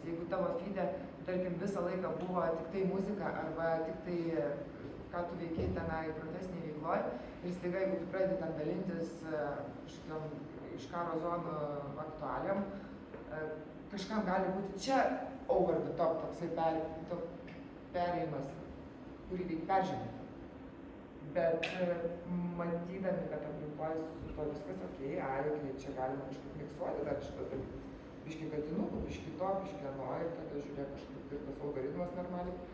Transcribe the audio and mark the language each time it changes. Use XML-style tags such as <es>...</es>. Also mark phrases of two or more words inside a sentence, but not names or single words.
<lt>Jeigu tavo feede, tarkim, visą laiką buvo tik tai muzika arba tik tai, ką tu veikiai tenai profesiniai veikloj, ir staiga, jeigu tu pradedi ten dalintis kažkokiam iš karo zonų aktualiam, kažkam gali būti čia</lt> <en>over the top</en> <lt>toksai perėjimas, kurį reikia peržengti. Bet matydami, kad aplinkoje su to viskas okei, čia galima kažkaip miksuoti dar šitas dalykus. Biški katinukų, biški to, biški ano ir tada žiūrėk kažkaip ir tas algoritmas normaliai.</lt>